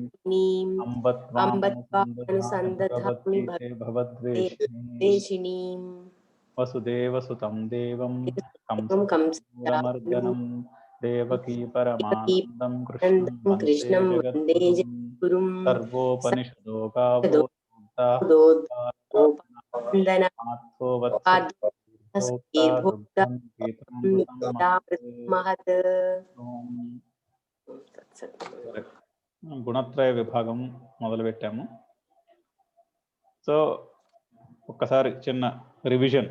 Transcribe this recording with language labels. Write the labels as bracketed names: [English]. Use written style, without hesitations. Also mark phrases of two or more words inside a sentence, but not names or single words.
[Sanskrit] अम्ब त्वामनुसन्दधामि भगवद्गीते भवद्वेषिणीम् वसुदेवसुतं देवं कंसमूलमर्दनं देवकी परमानन्दं कृष्णं वन्दे जगद्गुरुं सर्वोपनिषदो गावो [Telugu] గుణత్రయ విభాగం మొదలు పెట్టాము. సో ఒక్కసారి చిన్న రివిజన్.